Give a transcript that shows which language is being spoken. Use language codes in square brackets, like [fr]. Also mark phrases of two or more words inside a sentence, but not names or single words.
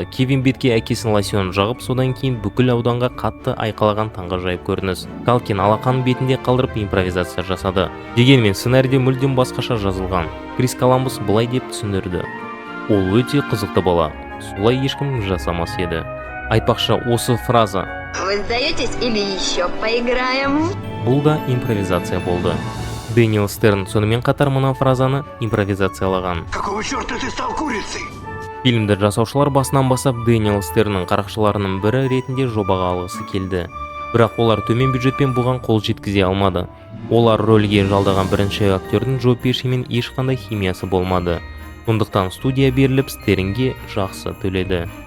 [kk] Кевин бетке әкесінің лосьонын жағып, содан кейін бүкіл ауданға қатты айқалаған таңғажайып көрініс. Калкин алақанын бетінде қалдырып импровизация жасады. Дегенмен сценарийде мүлдем басқаша жазылған. Крис Коламбус былай деп түсіндірді: ол өте қызықты бала, солай ешкім жасамас еді. Айтпақшы, осы фраза [ru] Вы сдаетесь или еще поиграем? [kk] Бұл да импровизация болды. Дэниел Стерн сонымен қатар мына фразаны импровизациялаған. [ru] Какого черта ты стал курицей? [kk] Фильмді жасаушылар басынан бастап Дэниел Стерннің қарақшыларының бірі ретінде жобаға алғысы келді. Бірақ олар төмен бюджетпен бұған қол жеткізе алмады. Олар рөлге жалдаған бірінші актердің Джо Пешимен ешқандай химиясы болмады. Сондықтан студия беріліп Стернге жақсы төледі.